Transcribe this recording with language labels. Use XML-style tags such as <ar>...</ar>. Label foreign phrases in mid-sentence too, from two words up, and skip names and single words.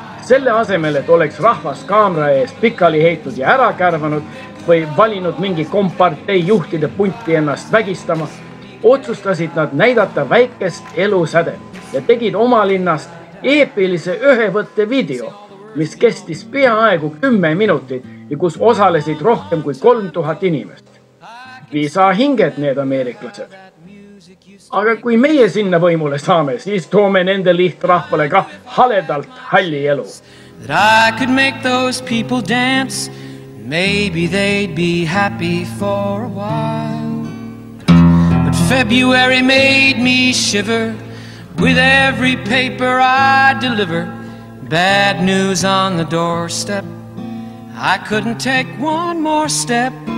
<et>Selle asemel, et oleks rahvas kaamera ees pikali heitud ja ära kärvanud või valinud mingi kompartei juhtide punti ennast vägistama, otsustasid nad näidata väikest elusädet ja tegid oma linnast eepilise ühevõtte video, mis kestis peaaegu 10 minutit ja kus osalesid rohkem kui 3000 inimest. Viisa hinged need ameeriklased. Aga kui meie sinna võimule saame, siis toome nende lihtrahvale ka haledalt halli elu.</et> <en>That I could make those people dance, maybe they'd be happy for a while. But February made me shiver with every paper I deliver. Bad news on the doorstep, I couldn't take one more step.</en>